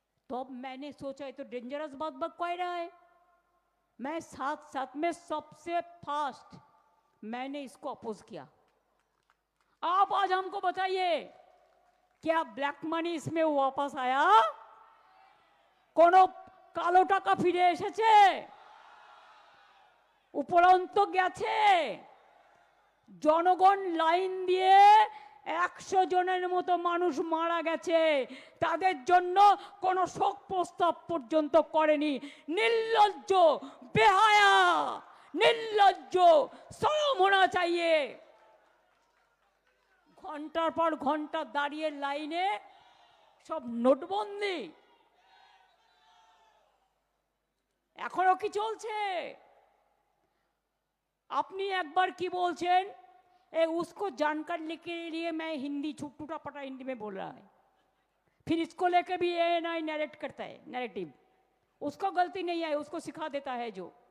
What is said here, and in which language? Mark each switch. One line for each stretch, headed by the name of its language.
Hindi: तो अब मैंने सोचा ये तो डेंजरस बात बक कह रहा है। मैं साथ साथ में सबसे फास्ट मैंने इसको अपोज किया। आप आज हमको बताइए, क्या ब्लैक मनी इसमें वापस आया?
Bangla: कोनो কালো টাকা ফিরে এসেছে? উপরন্ত গেছে? জনগণ লাইন দিয়ে 100 জনের মতো মানুষ মারা গেছে, তাদের জন্য কোনো শোক প্রস্তাব পর্যন্ত করেনি। নির্লজ্জ, বেহায়া, নির্লজ্জ, শরম होना चाहिए। ঘন্টার পর ঘন্টা দাঁড়িয়ে লাইনে, সব নোটবন্দি এখনো কি চলছে?
Hindi: আপনি একবার কি বলছেন, उसको जानकारी के लिए मैं हिंदी छुट्टूटा पटा हिंदी में बोल रहा है, फिर इसको लेके भी ANI नैरेट करता है, नैरेटिव। उसको गलती नहीं है, उसको सिखा देता है जो।